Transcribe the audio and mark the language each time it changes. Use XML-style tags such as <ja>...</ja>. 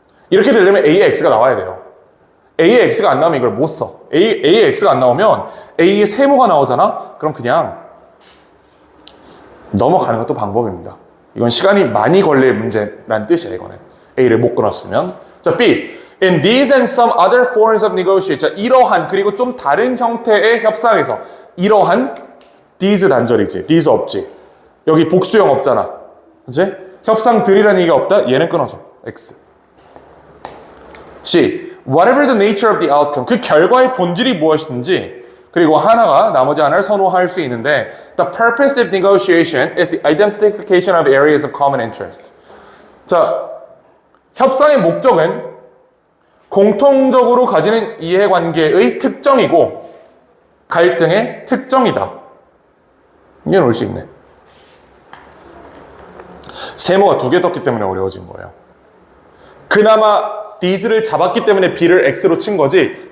<ko>이렇게 되려면 A의 X가 나와야 돼요. A의 X가 안 나오면 이걸 못 써. A의 X가 안 나오면 A의 세모가 나오잖아? 그럼 그냥 넘어가는 것도 방법입니다. 이건 시간이 많이 걸릴 문제란 뜻이에요. 이거는 A를 못 끊었으면. 자, B.</ko> <en>In these and some other forms of negotiation.</en> <ko>자, 이러한 그리고 좀 다른 형태의 협상에서 이러한 these 단절이지. these 없지. 여기 복수형 없잖아. 그치? 협상들이라는 얘기가 없다? 얘는 끊어줘. X. C.</ko> <en>Whatever the nature of the outcome.</en> <ko>그 결과의 본질이 무엇인지 그리고 하나가 나머지 하나를 선호할 수 있는데</ko> <en>The purpose of negotiation is the identification of areas of common interest.</en> <ko>자, 협상의 목적은 공통적으로 가지는 이해관계의 특정이고 갈등의 특정이다. 이건 올 수 있네. 세모가 2개 떴기 때문에 어려워진 거예요. 그나마 these를 잡았기 때문에 B를 X로 친 거지.</ko>